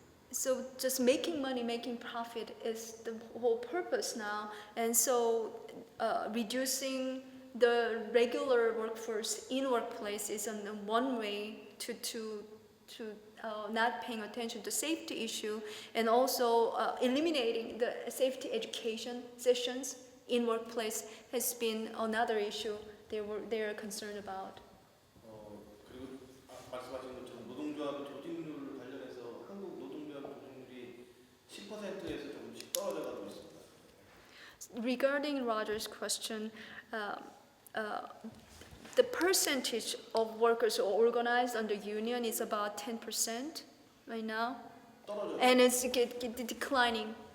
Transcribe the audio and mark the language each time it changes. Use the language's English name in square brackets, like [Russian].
[English] So just making money, making profit is the whole purpose now, and so reducing the regular workforce in workplace is one way to not paying attention to safety issue, and also eliminating the safety education sessions in workplace has been another issue they're concerned about. [Korean] 그리고 말씀하신 것처럼 노동조합 조직률 관련해서 한국 노동조합 조직률이 10%에서 조금씩 떨어져가고 있습니다. [English] Regarding Roger's question, the percentage of workers who are organized under union is about 10% right now, and it's declining.